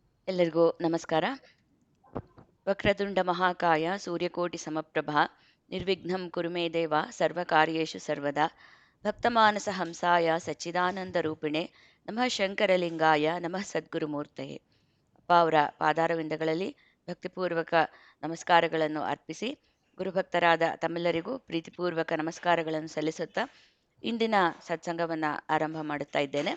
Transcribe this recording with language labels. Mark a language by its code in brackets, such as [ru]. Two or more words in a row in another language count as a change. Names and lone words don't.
[kn] ಎಲ್ಲರಿಗೂ ನಮಸ್ಕಾರ. [sa] ವಕ್ರತುಂಡ ಮಹಾಕಾಯ ಸೂರ್ಯಕೋಟಿ ಸಮಪ್ರಭಾ ನಿರ್ವಿಘ್ನಂ ಕುರು ಮೇ ದೇವ ಸರ್ವಕಾರ್ಯೇಷು ಸರ್ವದಾ ಭಕ್ತಮಾನಸ ಹಂಸಾಯ ಸಚ್ಚಿದಾನಂದ ರೂಪಿಣೆ ನಮಃ ಶಂಕರಲಿಂಗಾಯ ನಮಃ ಸದ್ಗುರುಮೂರ್ತಯೇ. [kn] ಅಪ್ಪ ಅವರ ಪಾದಾರವಿಂದಗಳಲ್ಲಿ ಭಕ್ತಿಪೂರ್ವಕ ನಮಸ್ಕಾರಗಳನ್ನು ಅರ್ಪಿಸಿ ಗುರುಭಕ್ತರಾದ ತಮ್ಮೆಲ್ಲರಿಗೂ ಪ್ರೀತಿಪೂರ್ವಕ ನಮಸ್ಕಾರಗಳನ್ನು ಸಲ್ಲಿಸುತ್ತಾ ಇಂದಿನ ಸತ್ಸಂಗವನ್ನು ಆರಂಭ ಮಾಡುತ್ತಾ ಇದ್ದೇನೆ.